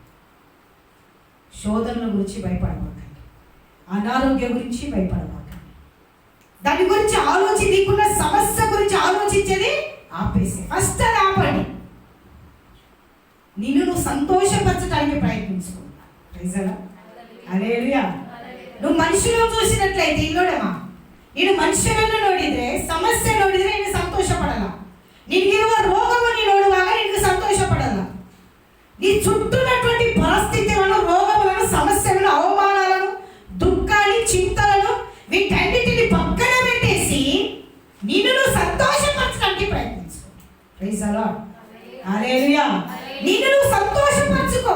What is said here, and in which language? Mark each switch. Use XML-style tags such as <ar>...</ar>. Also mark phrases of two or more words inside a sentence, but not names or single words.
<te>శోధనల గురించి భయపడమాకండి, అనారోగ్యం గురించి భయపడమాకండి, దాని గురించి ఆలోచి, నీకున్న సమస్య గురించి ఆలోచించేది ఆపేసి ఫస్ట్ అది ఆపండి. నిన్ను నువ్వు సంతోషపరచడానికి ప్రయత్నించుకో. హల్లెలూయా. నువ్వు మనుషులను చూసినట్లయితే ఇల్లోడమా, నేను మనుషులను</te> <kn>ನೋಡಿದ್ರೆ ಸಮಸ್ಯೆ ನೋಡಿದ್ರೆ ನೀನು ಸಂತೋಷಪಡಲ್ಲ, ನಿನಗಿರುವ ರೋಗವನ್ನು ನೋಡುವಾಗ ನೀನು ಸಂತೋಷಪಡಲ್ಲ.</kn> <te>నీ చుట్టూనటువంటి పరిస్థితులను, రోగములను, సమస్యలను, అవమానాలను, దుఃఖాన్ని, చింతలను వీటన్నిటిని పక్కన పెట్టేసి నిన్ను సంతోషపరచడానికి ప్రయత్నించుకో.</te> <en>Praise the Lord.</en> <te>హల్లెలూయా. నిన్ను సంతోషపరచుకో.</te>